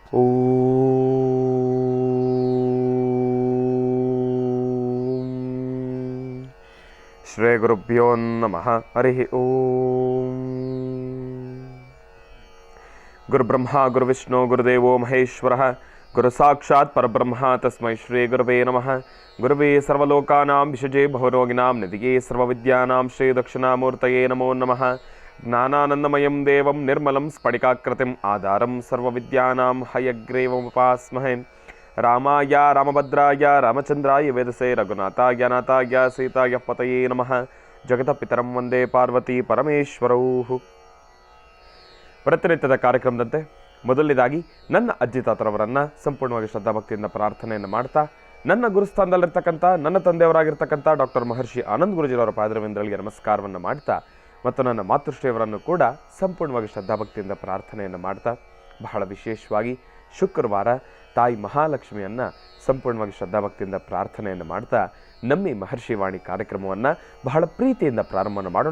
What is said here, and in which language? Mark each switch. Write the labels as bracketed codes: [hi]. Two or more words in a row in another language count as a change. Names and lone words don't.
[sa] ಓಂ ಶ್ರೀ ಗುರುಭ್ಯೋ ನಮಃ. ಹರಿ ಓಂ. ಗುರುಬ್ರಹ್ಮ ಗುರುವಿಷ್ಣು ಗುರುದೇವೋ ಮಹೇಶ್ವರಃ ಗುರು ಸಾಕ್ಷಾತ್ ಪರಬ್ರಹ್ಮ ತಸ್ಮೈ ಶ್ರೀ ಗುರುವೇ ನಮಃ. ಗುರುವೇ ಸರ್ವಲೋಕಾನಾಂ ವಿಷಜೇ ಭವರೋಗಿಣಾಂ ನಿಧಿಯೇ ಸರ್ವವಿದ್ಯಾನಾಂ ಶ್ರೀ ದಕ್ಷಿಣಾಮೂರ್ತಯೇ ನಮೋ ನಮಃ. ಜ್ಞಾನಾನಂದಮಯಂ ದೇವಂ ನಿರ್ಮಲಂ ಸ್ಫಟಿಕಾಕೃತಿಂ ಆಧಾರಂ ಸರ್ವವಿದ್ಯಾನಾಂ ಹಯಗ್ರೀವముపాస్మహే. ರಾಮಾಯ ರಾಮಭದ್ರಾಯ ರಾಮಚಂದ್ರಾಯ ವೇದಸೇ ರಘುನಾಥಾಯ ನಾಥಾಯ ಸೀತಾಯ ಪತಯೇ ನಮಃ. ಜಗತಪಿತರಂ ವಂದೇ ಪಾರ್ವತಿ ಪರಮೇಶ್ವರೌ. [kn] ಪ್ರತಿನಿತ್ಯದ ಕಾರ್ಯಕ್ರಮದಂತೆ ಮೊದಲನೇದಾಗಿ ನನ್ನ ಅಜ್ಜಿ ತಾತರವರನ್ನು ಸಂಪೂರ್ಣವಾಗಿ ಶ್ರದ್ಧಾಭಕ್ತಿಯಿಂದ ಪ್ರಾರ್ಥನೆಯನ್ನು ಮಾಡ್ತಾ, ನನ್ನ ಗುರುಸ್ಥಾನದಲ್ಲಿರ್ತಕ್ಕಂಥ ನನ್ನ ತಂದೆಯವರಾಗಿರ್ತಕ್ಕಂಥ ಡಾಕ್ಟರ್ ಮಹರ್ಷಿ ಆನಂದ್ ಗುರೂಜಿಯವರ ಪಾದರವಿಂದಗಳಿಗೆ ನಮಸ್ಕಾರವನ್ನು ಮಾಡ್ತಾ, ಮತ್ತು ನನ್ನ ಮಾತೃಶ್ರೀಯವರನ್ನು ಕೂಡ ಸಂಪೂರ್ಣವಾಗಿ ಶ್ರದ್ಧಾಭಕ್ತಿಯಿಂದ ಪ್ರಾರ್ಥನೆಯನ್ನು ಮಾಡ್ತಾ, ಬಹಳ ವಿಶೇಷವಾಗಿ ಶುಕ್ರವಾರ ತಾಯಿ ಮಹಾಲಕ್ಷ್ಮಿಯನ್ನು ಸಂಪೂರ್ಣವಾಗಿ ಶ್ರದ್ಧಾಭಕ್ತಿಯಿಂದ ಪ್ರಾರ್ಥನೆಯನ್ನು ಮಾಡ್ತಾ ನಮ್ಮ ಮಹರ್ಷಿ ವಾಣಿ ಕಾರ್ಯಕ್ರಮವನ್ನು ಬಹಳ ಪ್ರೀತಿಯಿಂದ ಪ್ರಾರಂಭವನ್ನು ಮಾಡೋಣ.